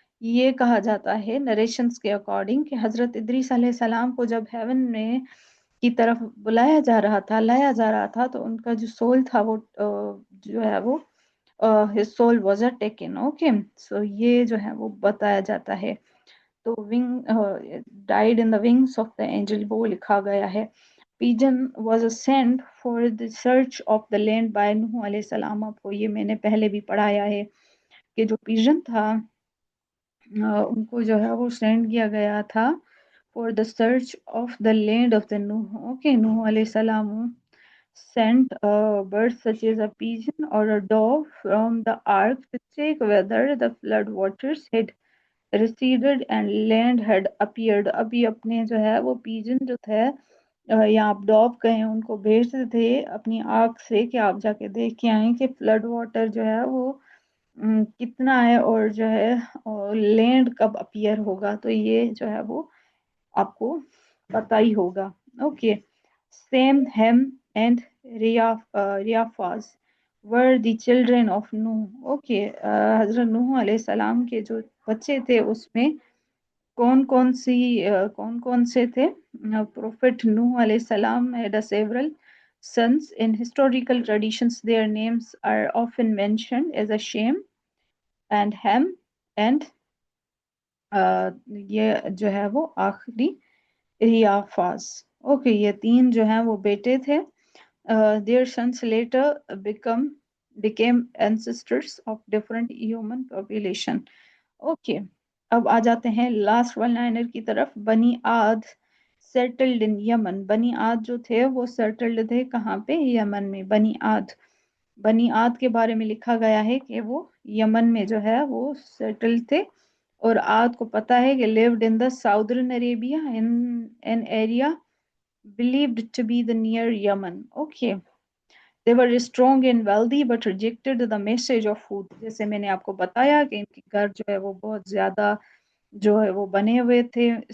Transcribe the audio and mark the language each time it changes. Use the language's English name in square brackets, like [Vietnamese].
[Urdu] یہ کہا جاتا ہے نریشنز کے اکارڈنگ کہ حضرت ادریس علیہ السلام کو جب ہیون میں کی طرف بلایا جا رہا تھا، لایا جا رہا تھا، تو ان کا جو سول تھا وہ جو ہے وہ [English] his soul was taken. [Urdu] Okay, so یہ جو ہے وہ بتایا جاتا ہے. [English] تو died in the wings of the angel [Urdu] وہ لکھا گیا ہے. [English] Pigeon was sent for the search of the land by نوح علیہ السلام. [Urdu] آپ کو یہ میں نے پہلے بھی پڑھایا ہے کہ جو پیجن تھا ان کو جو ہے وہ سینڈ کیا گیا تھا [English] for the search of the land of the Nuh. Okay, Nuh alayhi salam sent a bird such as a pigeon or a dove from the ark to check whether the flood waters had receded and land had appeared. [Urdu] ابھی اپنے جو ہے وہ Pigeon جو تھے یا آپ ڈاو کہیں ان کو بھیجتے تھے اپنی آنکھ سے کہ آپ جا کے دیکھ کے آئیں کہ فلڈ واٹر جو ہے وہ کتنا ہے اور جو ہے لینڈ کب اپیئر ہوگا. تو یہ جو ہے وہ آپ کو پتہ ہی ہوگا. Okay. [English] Shem Ham and ریافاز were the children of Nuh. Okay. [Urdu] حضرت نوح علیہ السلام کے جو بچے تھے اس میں کون کون سے تھے. [English] Prophet نوح علیہ السلام had a several sons. In historical traditions their names are often mentioned as a Shem and Ham and [Urdu] یہ جو ہے وہ آخری ریافاز. اوکے. یہ تین جو ہیں وہ بیٹے تھے. [English] Their sons later became ancestors of different human population. Okay. [Urdu] اب آ جاتے ہیں لاسٹ ون لائنر کی طرف. بنی عاد [English] settled in [Urdu] یمن. بنی عاد جو تھے وہ settled تھے کہاں پہ؟ یمن میں. بنی عاد کے بارے میں لکھا گیا ہے کہ وہ یمن میں جو ہے وہ settled تھے. اور عاد کو پتہ ہے کہ [English] lived in the southern Arabia in an area believed to be the near Yemen. Okay. They were strong and wealthy but rejected the message of food. [Urdu] جیسے میں نے آپ کو بتایا کہ ان کے گھر جو ہے وہ بہت زیادہ جو ہے وہ بنے ہوئے تھے.